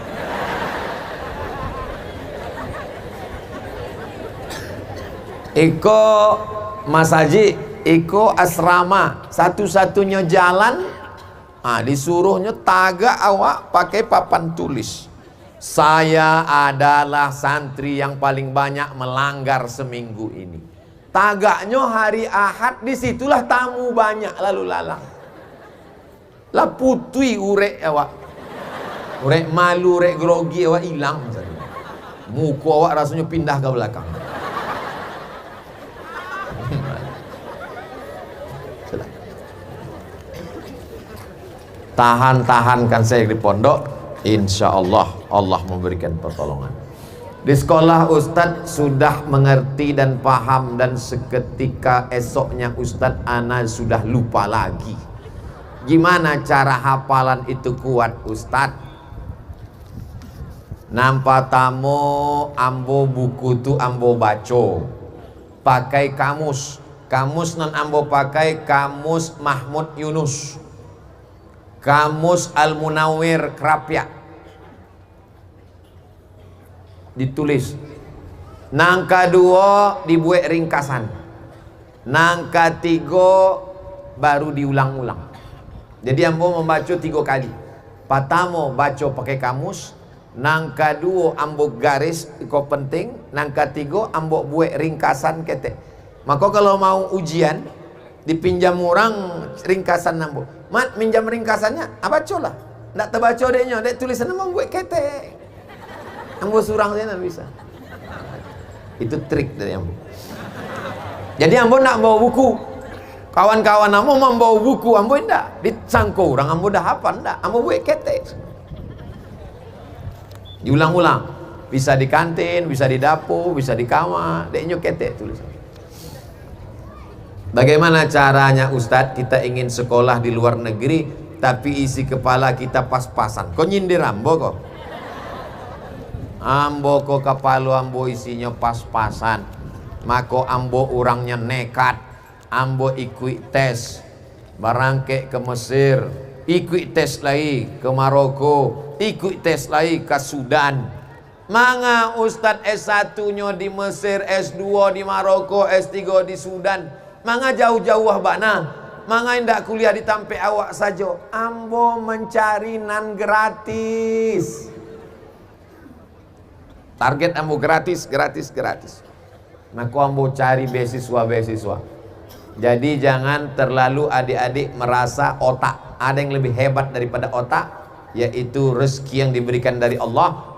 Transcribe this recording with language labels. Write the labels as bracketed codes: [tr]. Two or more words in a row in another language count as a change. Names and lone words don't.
[min] Iko Mas Haji, iko asrama, satu-satunya jalan, disuruhnya tagak awak pakai papan tulis. [id] Saya adalah santri yang paling banyak melanggar seminggu ini. [min] Tagaknya hari Ahad, disitulah tamu banyak lalu lalang. Lah putui urek awak, urek malu, urek grogi awak hilang. Muka awak rasanya pindah ke belakang. [id] Tahan-tahankan saya di pondok. [ar] إن شاء الله [id] Allah memberikan pertolongan. Di sekolah Ustadz sudah mengerti dan paham, dan seketika esoknya Ustadz ana sudah lupa lagi. Gimana cara hafalan itu kuat Ustadz? [min] Nampak tamu ambo buku tu ambo baco, [id] pakai kamus. [min] Kamus non ambo pakai kamus Mahmud Yunus, Kamus Al-Munawwir Krapyak. [id] Ditulis. [min] Nangka 2 dibuat ringkasan. Nangka 3 baru diulang-ulang. Jadi ambo membaca 3 kali. Pertama baca pakai kamus, nangka 2 ambo garis iko penting, nangka 3 ambo buat ringkasan ketek. Maka kalau mau ujian dipinjam orang ringkasan ambo. Mat minjam ringkasannya, bacalah. Ndak terbaca deknya, dek tulisan ambo buat ketek. Ambo surang saya tidak bisa. Itu trik dari ambo. Jadi ambo nak bawa buku. Kawan-kawan ambo membawa buku, ambo tidak. Disangko orang ambo dah hafal tidak. Ambo buat ketek. [id] Diulang-ulang. Bisa di kantin, bisa di dapur, bisa di kamar. [min] Deknya ketek tulisan. [id] Bagaimana caranya Ustadz? Kita ingin sekolah di luar negeri, tapi isi kepala kita pas-pasan. [min] Kau nyindir ambo kok? Ambo kok kepala ambo isinya pas-pasan. Maka ambo orangnya nekat. Ambo ikut tes. Barangke ke Mesir. [id] ikut tes lagi ke Maroko, ikut tes lagi ke Sudan. [min] Manga Ustadz S1 nya di Mesir, S2 di Maroko, S3 di Sudan. Manga jauh-jauh bana. Manga indak kuliah di tampe awak saja. Ambo mencari nan gratis. Target ambo gratis. Maka ambo cari beasiswa. [id] Jadi jangan terlalu adik-adik merasa otak. Ada yang lebih hebat daripada otak, yaitu rezeki yang diberikan dari Allah.